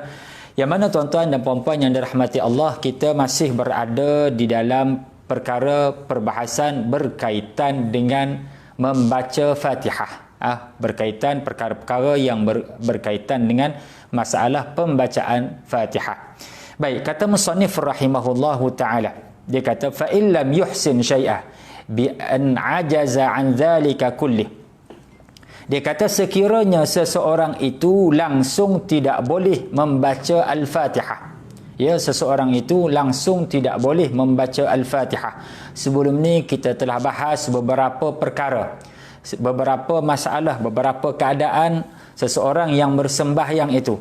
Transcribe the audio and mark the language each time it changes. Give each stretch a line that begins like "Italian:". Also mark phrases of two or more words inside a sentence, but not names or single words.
Malay: Yang mana tuan-tuan dan puan-puan yang dirahmati Allah, kita masih berada di dalam perkara perbahasan berkaitan dengan membaca Fatihah. Berkaitan perkara-perkara yang berkaitan dengan masalah pembacaan Fatihah. Baik, kata musannif
Arabic: rahimahullahu taala,
Malay: dia kata
Arabic: fa illam yuhsin syai'a bi an ajaza an dzalika kulli.
Malay: Dia kata sekiranya seseorang itu langsung tidak boleh membaca al-Fatihah. Ya, seseorang itu langsung tidak boleh membaca al-Fatihah. Sebelum ni kita telah bahas beberapa perkara, beberapa masalah, beberapa keadaan seseorang yang bersembahyang itu.